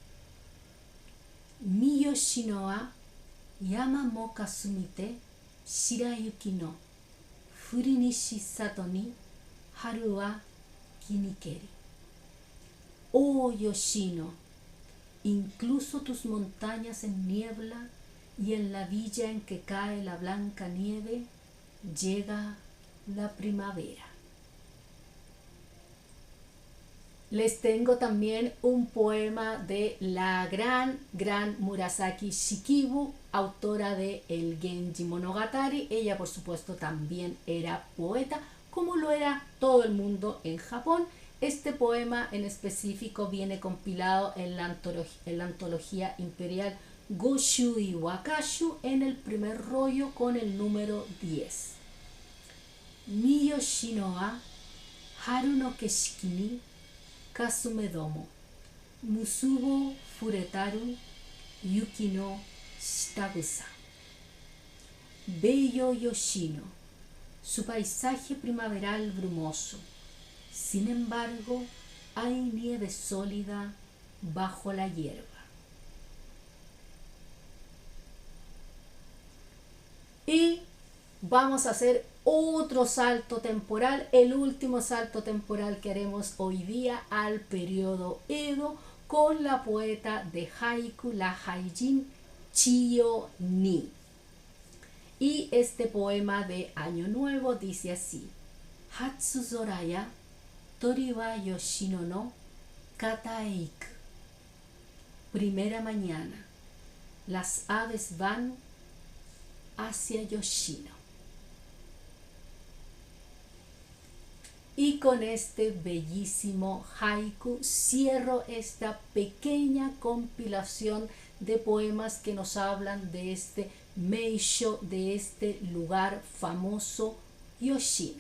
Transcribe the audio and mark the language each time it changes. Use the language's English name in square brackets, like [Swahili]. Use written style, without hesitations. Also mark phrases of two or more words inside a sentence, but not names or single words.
[Japanese] み吉野は山もかすみて白雪の降りにし里に春は来にけり. [Spanish] Oh Yoshino, incluso tus montañas en niebla y en la villa en que cae la blanca nieve, llega la primavera. Les tengo también un poema de la gran Murasaki Shikibu, autora de el Genji Monogatari. Ella, por supuesto, también era poeta, como lo era todo el mundo en Japón. Este poema en específico viene compilado en la antología imperial Goshui Wakashu en el primer rollo con el número 10. [Japanese] み吉野は春のけしきにかすめども結ぼほれたる雪の下草. [Spanish] Bello Yoshino, su paisaje primaveral brumoso. Sin embargo, hay nieve sólida bajo la hierba. Y vamos a hacer otro salto temporal, el último salto temporal que haremos hoy día al periodo Edo con la poeta de haiku, la Haijin Chiyo Ni. Y este poema de Año Nuevo dice así: [Japanese] 初空や鳥は吉野の方へ行く. [Spanish] Primera mañana, las aves van hacia Yoshino. Y con este bellísimo haiku cierro esta pequeña compilación de poemas que nos hablan de este meisho, de este lugar famoso Yoshino.